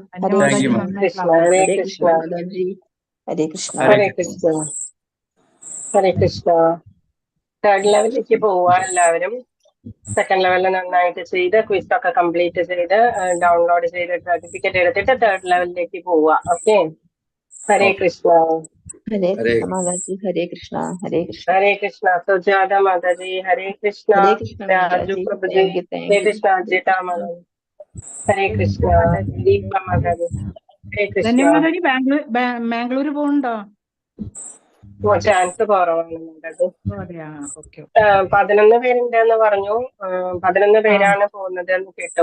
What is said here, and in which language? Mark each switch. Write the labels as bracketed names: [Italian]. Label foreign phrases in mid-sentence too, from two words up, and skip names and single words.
[Sanskrit] ഹരേ കൃഷ്ണ. ഹരേ കൃഷ്ണ. ഹരേ കൃഷ്ണ. ഹരേ കൃഷ്ണ. [Malayalam] തേർഡ് ലെവലിലേക്ക് പോവാ എല്ലാവരും. സെക്കൻഡ് ലെവലിൽ നന്നായിട്ട് ചെയ്ത് [English] quiz complete [Malayalam] ചെയ്ത് ഡൗൺലോഡ് ചെയ്ത് സർട്ടിഫിക്കറ്റ് എടുത്തിട്ട് തേർഡ് ലെവലിലേക്ക് പോവാ. ഓക്കെ. [Sanskrit] ഹരേ കൃഷ്ണ. Hare ഹരേ Krishna Mataji, Hare Krishna, Hare Krishna. ഹരേ കൃഷ്ണ. സുജാത മാതാജി ഹരേ കൃഷ്ണ. Hare Krishna രാജു Mataji, പ്രഭുജി [English] thank you, thank [Sanskrit] ഹരേ [English] you. [Sanskrit] കൃഷ്ണ. അജിത മാതാജി ഹരേ കൃഷ്ണ. ദീപ മാതാജി ഹരേ കൃഷ്ണ. [Malayalam] ധന്യമാതാജി ബാംഗ്ലൂർ പോകുന്നുണ്ടോ? ചാൻസ് കുറവാണ് മാതാജി. അതെയാ, ഓക്കെ. 11 പേരുണ്ടെന്ന് പറഞ്ഞു. 11 പേരാണ് പോകുന്നത് എന്ന് കേട്ടോ.